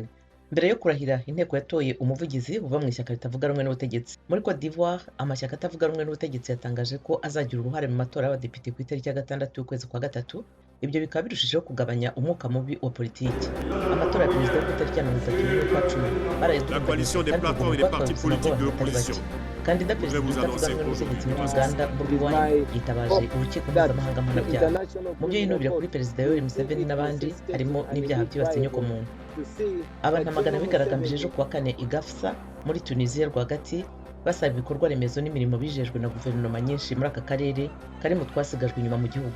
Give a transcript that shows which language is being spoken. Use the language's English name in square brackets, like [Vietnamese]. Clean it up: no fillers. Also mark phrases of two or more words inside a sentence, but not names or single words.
[Kinyarwanda] Mbere yo kurahira inteko yatoye umuvugizi uva mu ishyaka ritavuga rumwe n'ubutegetsi. Muri Cote d'Ivoire amashyaka atavuga rumwe n'ubutegetsi yatangaje ko azagira uruhare mu matora y'abadepite ku itariki ya 6 y'ukwezi kwa 3. Ibyo bikaba birushijeho kugabanya umwuka mubi wa politiki. Amatora ya perezida ku itariki ya 31 y'ukwa 10 [French] La coalition des plateformes et des partis politiques de l'opposition. [Kinyarwanda] Kandida perezida utavuga rumwe n'ubutegetsi muri Uganda Bobi Wine yitabaje urukiko mpuzamahanga mpanabyaha. Mu byo yinubira kuri perezida Yoweri Museveni n'abandi harimo n'ibyaha byibasiye inyokomuntu. Abantu amagana bigaragambije ejo kuwa 4 i Gafsa muri Tunisia rwagati basaba ibikorwa remezo n'imirimo bijejwe na guverinoma nyinshi muri aka karere kari mu twasigajwe inyuma mu gihugu.